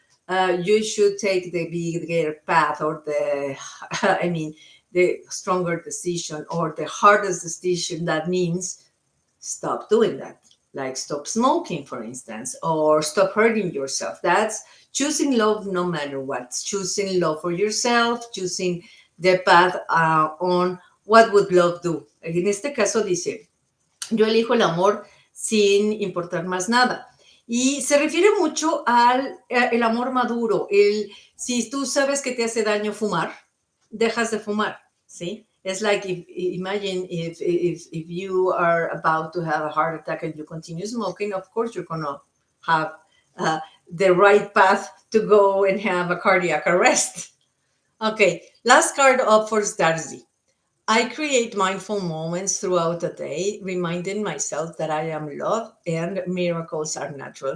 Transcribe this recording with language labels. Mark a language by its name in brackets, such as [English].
[English] You should take the bigger path, or the, I mean, the stronger decision or the hardest decision. That means stop doing that, like stop smoking, for instance, or stop hurting yourself. That's choosing love no matter what. Choosing love for yourself, choosing the path on what would love do. [Spanish] En este caso dice, yo elijo el amor sin importar más nada. Y se refiere mucho al el amor maduro. Si tú sabes que te hace daño fumar, dejas de fumar, ¿sí? [English] It's like, imagine if you are about to have a heart attack and you continue smoking, of course you're going to have the right path to go and have a cardiac arrest. Okay, last card up for Darcy. I create mindful moments throughout the day, reminding myself that I am loved and miracles are natural.